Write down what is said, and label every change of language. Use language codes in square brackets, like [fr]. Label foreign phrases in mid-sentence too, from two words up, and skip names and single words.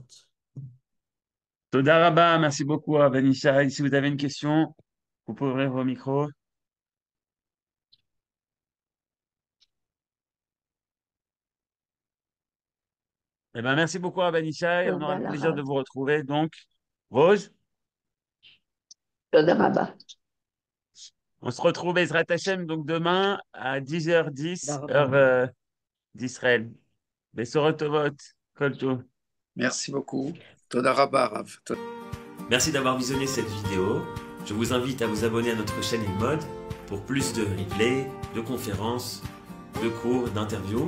[he] תודה רבה, [fr] merci beaucoup à Ben Ishai. Si vous avez une question, vous pouvez ouvrir vos micros. Eh ben, merci beaucoup à Ben Ishai. On aura le plaisir de vous retrouver. Donc, Rose, [he] תודה רבה. [fr] on se retrouve [he] בעזרת השם [fr] donc demain à 10h10, heure d'Israël. [he] בשורות טובות, כל טוב. [fr] Merci beaucoup. [he] תודה רבה, רב. [fr] Merci d'avoir visionné cette vidéo. Je vous invite à vous abonner à notre chaîne InMode pour plus de replays, de conférences, de cours, d'interviews.